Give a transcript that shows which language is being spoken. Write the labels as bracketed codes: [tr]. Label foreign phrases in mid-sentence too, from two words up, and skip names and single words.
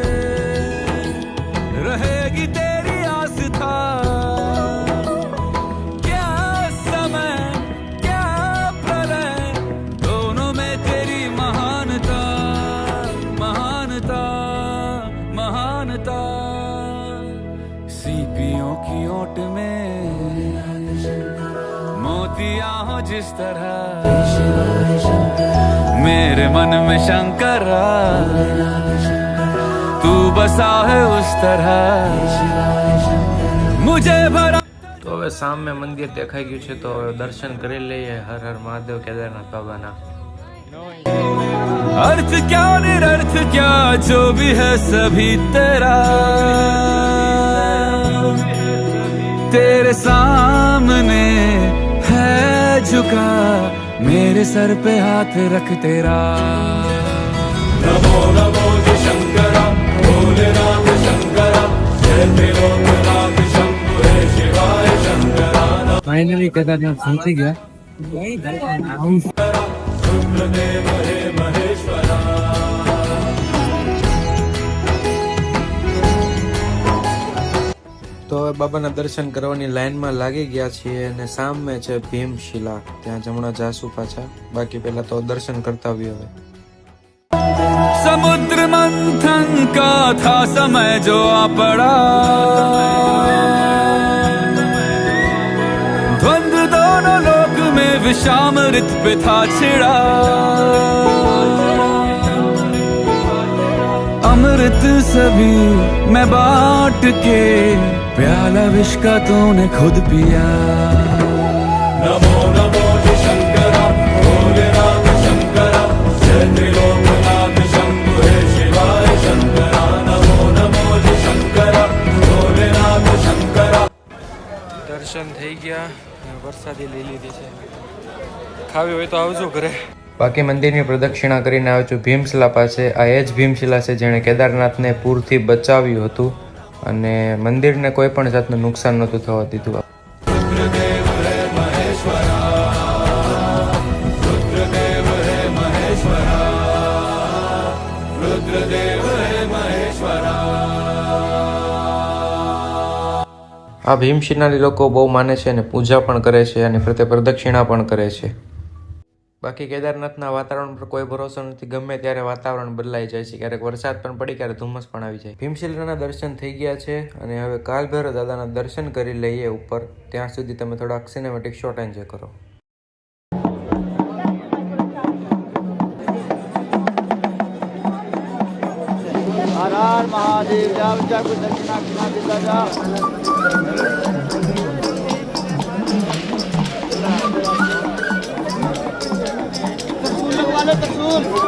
[hi] रहेगी तेरी आस्था क्या समय क्या प्रलय दोनों में तेरी महानता महानता महानता सीपियों की ओट में मोतियां हो जिस तरह मेरे मन में शंकरा तू बसा है उस तरह मुझे भरा [gu] તો હવે સામે મંદિર દેખાઈ ગયું છે તો હવે દર્શન કરી લઈએ હર હર મહાદેવ કેદારનાથ બાબાના [hi] अर्थ क्या निरर्थ क्या जो भी है सभी तेरा तेरे सामने है झुका मेरे सर पे हाथ रख तेरा नमो नमो शंकरा भोलेनाथ शंकरा जय त्रिलोकनाथ शंभु हे शिवाय शंकरा [gu] ફાઇનલી કેદારનાથ પહોંચી ગયા [hi] रुद्रदेव हे महेश्वरा [gu] તો હવે બાબાના દર્શન કરવાની લાઈનમાં લાગી ગયા છીએ અને સામે છે ભીમશિલા ત્યાં જમણા જાસુ પાછા બાકી પહેલા તો દર્શન કરતા આવ્યો હવે [hi] समुद्र मंथन का था समय जो आ पड़ा द्वंद्व दोनों लोग में विषामृत पे था छिड़ा, अमृत सभी मैं बांट के प्याला विष का तूने खुद पिया। नमो नमो जी शंकरा भोलेनाथ शंकरा, जय त्रिलोकनाथ शंभु हे शिवाय शंकरा। नमो नमो जी शंकरा भोलेनाथ शंकरा। [gu] દર્શન થઈ ગયા, વરસાદી લઈ લીધી છે. ખાવી હોય તો આવજો ઘરે. બાકી મંદિરની પ્રદક્ષિણા કરીને આવ્યો છું ભીમશિલા પાસે. આ એ જ ભીમશિલા છે જેણે કેદારનાથને પૂરથી બચાવ્યું હતું અને મંદિરને કોઈ પણ જાતનું નુકસાન નહોતું થવા દીધું. [hi] रुद्रदेव है महेश्वरा, रुद्रदेव है महेश्वरा, रुद्रदेव है महेश्वरा। [gu] આ ભીમશિલાની લોકો બહુ માને છે અને પૂજા પણ કરે છે અને પ્રત્યે પ્રદક્ષિણા પણ કરે છે. બાકી કેદારનાથના વાતાવરણ પર કોઈ ભરોસો નથી, ગમે ત્યારે વાતાવરણ બદલાઈ જાય છે. ક્યારેક વરસાદ પણ પડી, ક્યારેક ધુમ્મસ પણ આવી જાય. ભીમશિલાના દર્શન થઈ ગયા છે અને હવે કાલભૈરવ દાદાના દર્શન કરી લઈએ ઉપર. ત્યાં સુધી તમે થોડાક સિનેમેટિક શોટ એન્જોય કરો. [hi] हर हर महादेव। जाओ जाओ कुछ दक्षिणा खिला देता जाओ। तरसूल लगवा लो तरसूल।